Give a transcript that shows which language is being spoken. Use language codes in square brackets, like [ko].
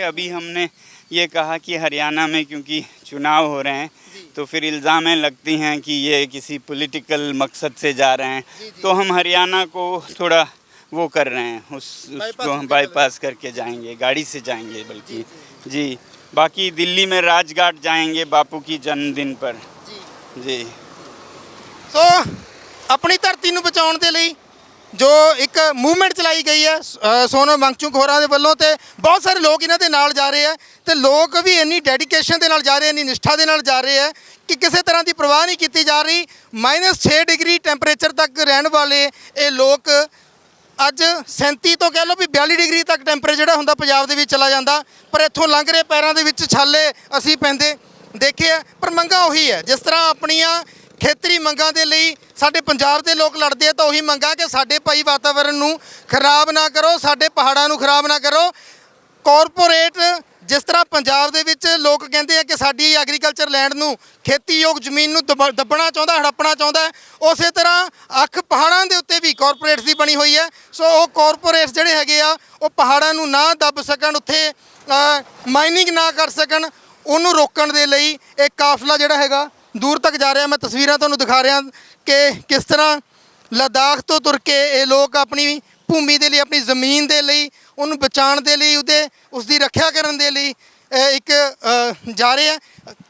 [hi] अभी हमने ये कहा कि हरियाणा में क्योंकि चुनाव हो रहे हैं, तो फिर इल्ज़ामें लगती हैं कि ये किसी पॉलिटिकल मकसद से जा रहे हैं, तो हम हरियाणा को थोड़ा वो कर रहे हैं, उसको हम बाईपास करके जाएंगे, गाड़ी से जाएंगे बल्कि। जी, बाकी दिल्ली में राजघाट जाएंगे बापू की जन्मदिन पर। जी। [pa] सो अपनी धरती ਨੂੰ ਬਚਾਉਣ ਦੇ ਲਈ ਜੋ ਇੱਕ ਮੂਵਮੈਂਟ ਚਲਾਈ ਗਈ ਹੈ ਸੋਨਮ ਵਾਂਗਚੁਕ ਹੋਰਾਂ ਦੇ ਵੱਲੋਂ, ਤੇ ਬਹੁਤ ਸਾਰੇ ਲੋਕ ਇਹਨਾਂ ਦੇ ਨਾਲ ਜਾ ਰਹੇ ਆ, ਤੇ ਲੋਕ ਵੀ ਇੰਨੀ ਡੈਡੀਕੇਸ਼ਨ ਦੇ ਨਾਲ ਜਾ ਰਹੇ, ਇੰਨੀ ਨਿਸ਼ਠਾ ਦੇ ਨਾਲ ਜਾ ਰਹੇ ਆ ਕਿ ਕਿਸੇ ਤਰ੍ਹਾਂ ਦੀ ਪਰਵਾਹ ਨਹੀਂ ਕੀਤੀ ਜਾ ਰਹੀ। -6 ਡਿਗਰੀ ਟੈਂਪਰੇਚਰ ਤੱਕ ਰਹਿਣ ਵਾਲੇ ਇਹ ਲੋਕ ਅੱਜ 37 ਤੋਂ ਕਹਿ ਲਓ ਵੀ 42 ਡਿਗਰੀ ਤੱਕ ਟੈਂਪਰੇਚਰ ਜਿਹੜਾ ਹੁੰਦਾ ਪੰਜਾਬ ਦੇ ਵਿੱਚ ਚਲਾ ਜਾਂਦਾ, ਪਰ ਇੱਥੋਂ ਲੰਘ ਰਹੇ ਪੈਰਾਂ ਦੇ ਵਿੱਚ ਛਾਲੇ ਅਸੀਂ ਪੈਂਦੇ ਦੇਖੇ ਆ। ਪਰ ਮੰਗਾਂ ਉਹੀ ਹੈ, ਜਿਸ ਤਰ੍ਹਾਂ ਆਪਣੀਆਂ ਖੇਤਰੀ ਮੰਗਾਂ ਦੇ ਲਈ ਸਾਡੇ ਪੰਜਾਬ ਦੇ ਲੋਕ ਲੜਦੇ ਆ, ਤਾਂ ਉਹੀ ਮੰਗਾਂ ਕਿ ਸਾਡੇ ਭਾਈ ਵਾਤਾਵਰਣ ਨੂੰ ਖਰਾਬ ਨਾ ਕਰੋ, ਸਾਡੇ ਪਹਾੜਾਂ ਨੂੰ ਖਰਾਬ ਨਾ ਕਰੋ। ਕਾਰਪੋਰੇਟ ਜਿਸ ਤਰ੍ਹਾਂ ਪੰਜਾਬ ਦੇ ਵਿੱਚ ਲੋਕ ਕਹਿੰਦੇ ਆ ਕਿ ਸਾਡੀ ਐਗਰੀਕਲਚਰ ਲੈਂਡ ਨੂੰ, ਖੇਤੀਯੋਗ ਜ਼ਮੀਨ ਨੂੰ ਦੱਬਣਾ ਚਾਹੁੰਦਾ, ਹੜੱਪਣਾ ਚਾਹੁੰਦਾ, ਉਸੇ ਤਰ੍ਹਾਂ ਅੱਖ ਪਹਾੜਾਂ ਦੇ ਉੱਤੇ ਵੀ ਕਾਰਪੋਰੇਟਸ ਦੀ ਬਣੀ ਹੋਈ ਹੈ। ਸੋ ਉਹ ਕਾਰਪੋਰੇਟਸ ਜਿਹੜੇ ਹੈਗੇ ਆ ਉਹ ਪਹਾੜਾਂ ਨੂੰ ਨਾ ਦੱਬ ਸਕਣ, ਉੱਥੇ ਮਾਈਨਿੰਗ ਨਾ ਕਰ ਸਕਣ, ਉਹਨੂੰ ਰੋਕਣ ਦੇ ਲਈ ਇਹ ਕਾਫਲਾ ਜਿਹੜਾ ਹੈਗਾ [hi] दूर तक जा रहा। मैं तस्वीरें तुहानूं दिखा रहा कि किस तरह लद्दाख तो तुर के ये लोग अपनी भूमि के लिए, अपनी ज़मीन के लिए, उन्होंने बचाने के लिए, उसकी रक्षा करने के लिए एक जा रहे हैं।